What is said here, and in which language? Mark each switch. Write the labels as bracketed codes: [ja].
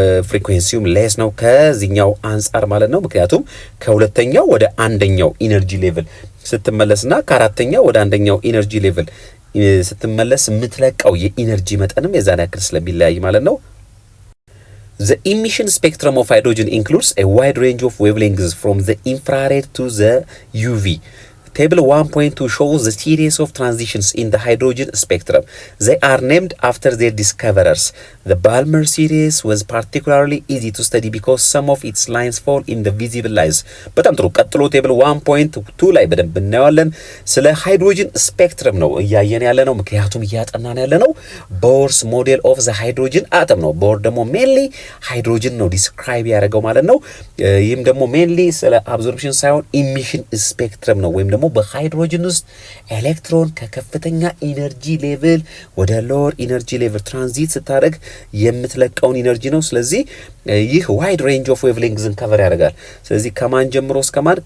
[am] ፍሪኩዌንሲውም ሌስ ነው ከዚህኛው አንጻር ማለት ነው። ምክንያቱም ከሁለተኛው ወደ አንደኛው ኢነርጂ ሌቭል ስትመለስና ከአራተኛው ወደ አንደኛው ኢነርጂ ሌቭል ስትመለስ የምትለቀው የኢነርጂ መጠንም የዛን ያክል ስለሚለያይ ማለት ነው። [en] The emission spectrum of hydrogen includes a wide range of wavelengths from the infrared to the UV. Table 1.2 shows the series of transitions in the hydrogen spectrum. They are named after their discoverers. The Balmer series was particularly easy to study because some of its lines fall in the visible lines. [am] በጣም ጥሩ። ቀጥሎ ቴብል 1.2 ላይ በደንብ እናየዋለን። ስለ ሃይድሮጅን ስፔክትረም ነው እያየን ያለ ነው። ምክንያቱም እያጠናን ያለ ነው ቦርስ ሞዴል ኦፍ ዘ ሃይድሮጅን አተም ነው። ቦር ደግሞ ሜንሊ ሃይድሮጅን ነው ዲስክራይብ ያደረገው ማለት ነው። ይህም ደግሞ ሜንሊ ስለ አብዞርፕሽን ሳይሆን ኢሚሽን ስፔክትረም ነው ወይም ደግሞ በሃይድሮጅን ውስጥ ኤሌክትሮን ከከፍተኛ ኢነርጂ ሌቭል ወደ ሎወር ኢነርጂ ሌቭል ትራንዚት ስታደርግ የምትለቀውን ኢነርጂ ነው። ስለዚህ ይህ ዋይድ ሬንጅ ኦፍ ዌቭሌንግዝን ከቨር ያደርጋል። ስለዚህ ከማን ጀምሮ እስከ ማን?